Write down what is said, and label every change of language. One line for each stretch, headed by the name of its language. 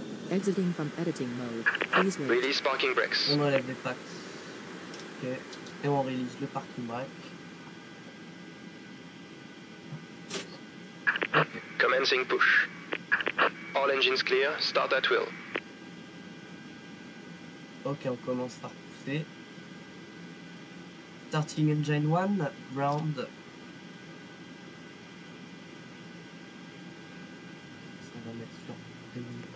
English: Exiting from editing mode. Please wait. Release parking brakes.
French: On enlève les packs. Ok. Et on release le parking brake. Ok.
English: Commencing push. All engines clear, start at will.
French: Ok, on commence par pousser.
English: Starting engine 1, ground.
French: Ça va mettre sur 2000.